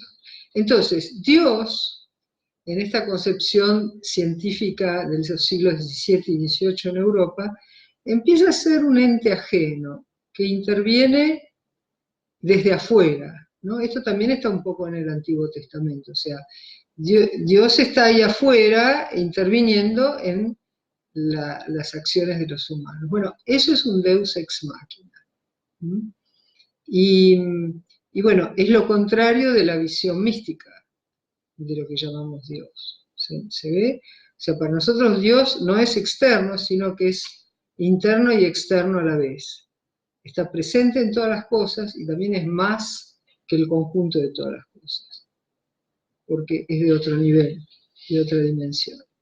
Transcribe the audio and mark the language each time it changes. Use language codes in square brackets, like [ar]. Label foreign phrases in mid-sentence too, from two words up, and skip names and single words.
[es] Entonces, Dios, en esta concepción científica de los siglos XVII y XVIII en Europa, empieza a ser un ente ajeno, que interviene desde afuera, ¿no? Esto también está un poco en el Antiguo Testamento, o sea, Dios está ahí afuera interviniendo en las acciones de los humanos. Bueno, eso es un [la] Deus ex machina. [es] Y bueno, es lo contrario de la visión mística de lo que llamamos Dios. ¿Se ve? O sea, para nosotros Dios no es externo, sino que es interno y externo a la vez. Está presente en todas las cosas y también es más que el conjunto de todas las cosas, porque es de otro nivel, de otra dimensión.